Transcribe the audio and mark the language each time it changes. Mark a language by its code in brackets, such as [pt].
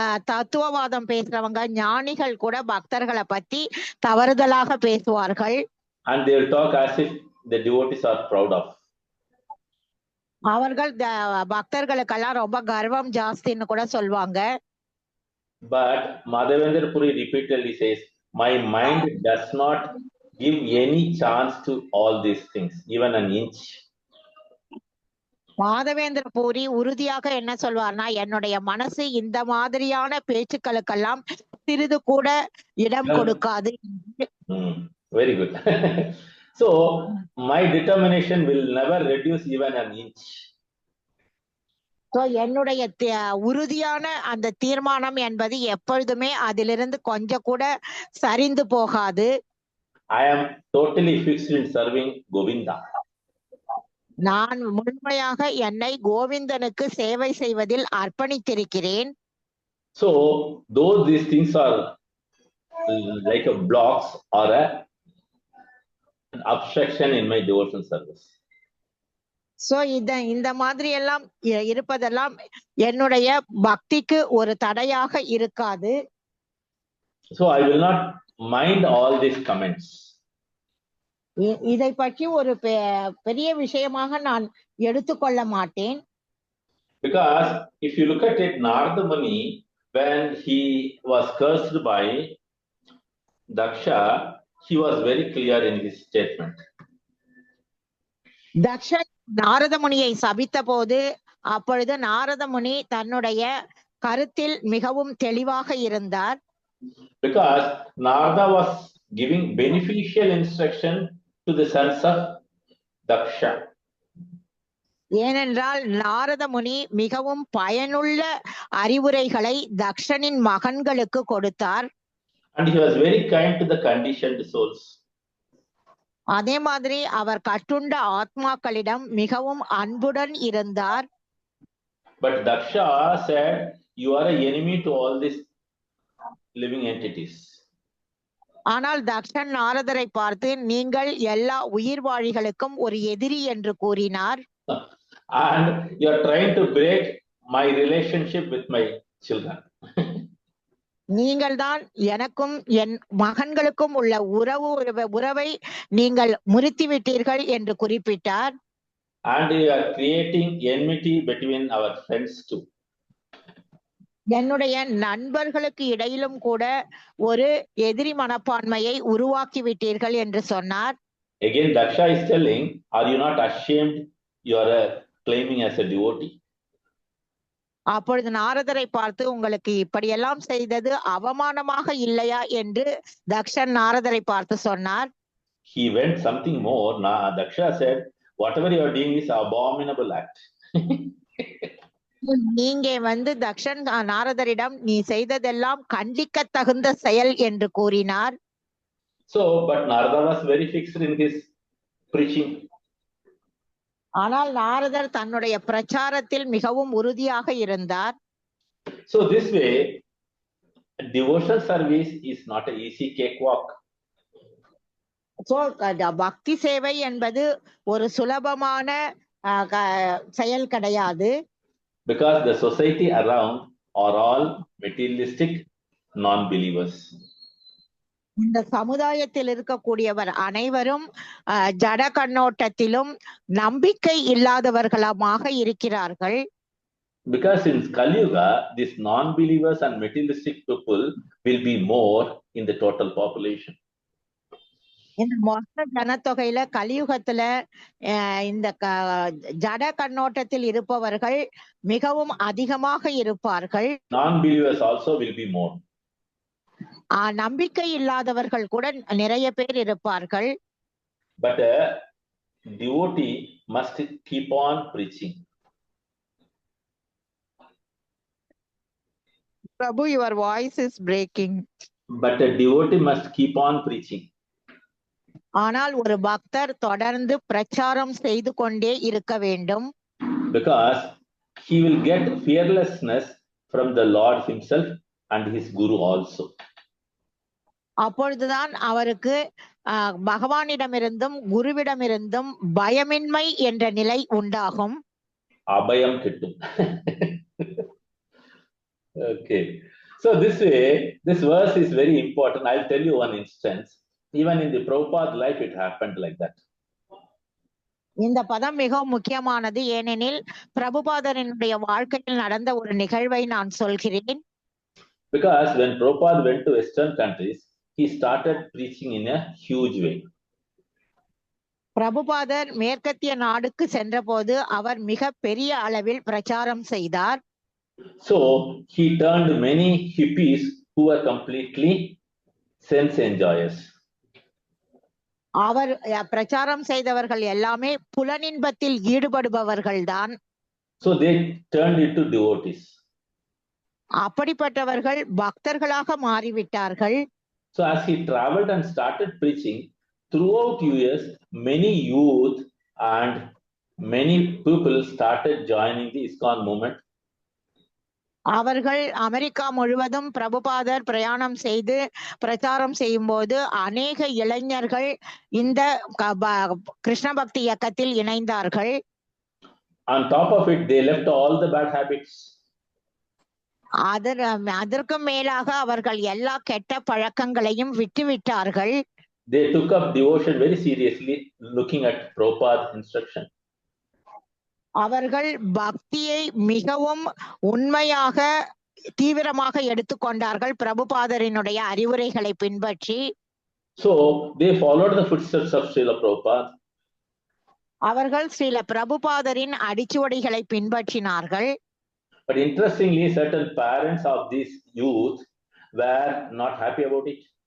[ta] தத்துவவாதம் பேசுறவங்க ஞானிகள் கூட பக்தர்களை பத்தி தவறுதலாக பேசுவார்கள். [en] And they will talk as if the devotees are proud of. [ta] அவர்கள் பக்தர்களுக்கெல்லாம் ரொம்ப கர்வம் ஜாஸ்தின்னு கூட சொல்லுவாங்க. [en] But Madhavendra Puri repeatedly says, my mind does not give any chance to all these things, even an inch. [ta] Madhavendra puri உறுதியாக என்ன சொல்வார்னா, என்னுடைய மனசு இந்த மாதிரியான பேச்சுக்களுக்கெல்லாம் சிறிது கூட இடம் கொடுக்காது. [en] Very good. So my determination will never reduce even an inch. [ta] So என்னுடைய உறுதியான அந்த தீர்மானம் என்பது எப்பொழுதுமே அதிலிருந்து கொஞ்சம் கூட சரிந்து போகாது. [en] I am totally fixed in serving Govinda. [ta] நான் முழுமையாக என்னை கோவிந்தனுக்கு சேவை செய்வதில் அர்ப்பணித்திருக்கிறேன். [en] So though these things are like a blocks or an obstruction in my devotional service. [ta] So இந்த மாதிரி எல்லாம் இருப்பதெல்லாம் என்னுடைய பக்திக்கு ஒரு தடையாக இருக்காது. [en] So I will not mind all these comments. [ta] இதை பற்றி ஒரு பெரிய விஷயமாக நான் எடுத்துக்கொள்ள மாட்டேன். [en] Because if you look at it, Narada Muni, when he was cursed by Daksha, he was very clear in his statement. [ta] Dakshan Narada முனியை சபித்த போது அப்பொழுது நாரத முனி தன்னுடைய கருத்தில் மிகவும் தெளிவாக இருந்தார். [en] Because Narada was giving beneficial instruction to the sons of Daksha. [ta] ஏனென்றால் நாரத முனி மிகவும் பயனுள்ள அறிவுரைகளை தக்ஷனின் மகன்களுக்கு கொடுத்தார். [en] And he was very kind to the conditioned souls. [ta] அதே மாதிரி அவர் கட்டுண்ட ஆத்மாக்களிடம் மிகவும் அன்புடன் இருந்தார். [en] But Daksha said, you are an enemy to all these living entities. [ta] ஆனால் தக்ஷன் நாரதரை பார்த்து நீங்கள் எல்லா உயிர்வாழிகளுக்கும் ஒரு எதிரி என்று கூறினார். [en] And you are trying to break my relationship with my children. [ta] நீங்கள் தான் எனக்கும் என் மகன்களுக்கும் உள்ள உறவை நீங்கள் முறித்துவிட்டீர்கள் என்று குறிப்பிட்டார். [en] And you are creating enmity between our friends too. [ta] என்னுடைய நண்பர்களுக்கு இடையிலும் கூட ஒரு எதிரி மனப்பான்மையை உருவாக்கி விட்டீர்கள் என்று சொன்னார். [en] Again, Daksha is telling, are you not ashamed? You are claiming as a devotee. [ta] அப்பொழுது நாரதரை பார்த்து உங்களுக்கு இப்படியெல்லாம் செய்தது அவமானமாக இல்லையா என்று தக்ஷன் நாரதரை பார்த்து சொன்னார். [en] He went something more. Daksha said, whatever you are doing is abominable act. [ta] நீங்க வந்து தக்ஷன் நாரதரிடம் நீ செய்ததெல்லாம் கண்டிக்க தகுந்த செயல் என்று கூறினார். [en] So, but Narada was very fixed in his preaching. [ta] ஆனால் நாரதர் தன்னுடைய பிரச்சாரத்தில் மிகவும் உறுதியாக இருந்தார். [en] So this way, devotional service is not an easy cakewalk. [ta] So பக்தி சேவை என்பது ஒரு சுலபமான செயல் கிடையாது. [en] Because the society around are all materialistic non-believers. [ta] இந்த சமுதாயத்தில் இருக்கக்கூடியவர் அனைவரும் ஜட கண்ணோட்டத்திலும் நம்பிக்கை இல்லாதவர்களாக இருக்கிறார்கள். [en] Because in Kali Yuga, these non-believers and materialistic people will be more in the total population. [ta] இந்த மொத்த ஜனத்தொகையில கலியுகத்துல இந்த ஜட கண்ணோட்டத்தில் இருப்பவர்கள் மிகவும் அதிகமாக இருப்பார்கள். [en] Non-believers also will be more. [ta] நம்பிக்கை இல்லாதவர்கள் கூட நிறைய பேர் இருப்பார்கள். [en] But a devotee must keep on preaching. Prabhu, your voice is breaking. But a devotee must keep on preaching. [ta] ஆனால் ஒரு பக்தர் தொடர்ந்து பிரச்சாரம் செய்து கொண்டே இருக்க வேண்டும். [en] Because he will get fearlessness from the Lord himself and his Guru also. [ta] அப்பொழுதுதான் அவருக்கு பகவானிடமிருந்தும் குருவிடமிருந்தும் பயமின்மை என்ற நிலை உண்டாகும். அபயம் கிட்டும். [en] Okay. So this way, this verse is very important. I'll tell you one instance. Even in the Prabhupada life, it happened like that. [ta] இந்த பதம் மிகவும் முக்கியமானது. ஏனெனில் பிரபுபாதரினுடைய வாழ்க்கையில் நடந்த ஒரு நிகழ்வை நான் சொல்கிறேன். [en] Because when Prabhupada went to Western countries, he started preaching in a huge way. [ta] பிரபுபாதர் மேற்கத்திய நாடுக்கு சென்றபோது அவர் மிக பெரிய அளவில் பிரச்சாரம் செய்தார். [en] So he turned many hippies who were completely sense enjoyers. [ta] அவர் பிரச்சாரம் செய்தவர்கள் எல்லாமே புலனின்பத்தில் ஈடுபடுபவர்கள்தான். [en] So they turned into devotees. [ta] அப்படிப்பட்டவர்கள் பக்தர்களாக மாறிவிட்டார்கள். [en] So as he traveled and started preaching throughout US, many youth and many people started joining the ISKCON movement. [ta] அவர்கள் America முழுவதும் பிரபுபாதர் பிரயாணம் செய்து பிரச்சாரம் செய்யும் போது அநேக இளைஞர்கள் இந்த கிருஷ்ண பக்தி இயக்கத்தில் இணைந்தார்கள். [en] On top of it, they left all the bad habits. [ta] அதற்கு மேலாக அவர்கள் எல்லா கெட்ட பழக்கங்களையும் விட்டுவிட்டார்கள். [en] They took up devotion very seriously, looking at Prabhupada's instruction. [ta] அவர்கள் பக்தியை மிகவும் உண்மையாக தீவிரமாக எடுத்துக்கொண்டார்கள் பிரபுபாதரினுடைய அறிவுரைகளை பின்பற்றி. [en] So they followed the footsteps of Srila Prabhupada. [ta] அவர்கள் Srila பிரபுபாதரின் அடிச்சுவடிகளை பின்பற்றினார்கள். [en] But interestingly, certain parents of these youth were not happy about it.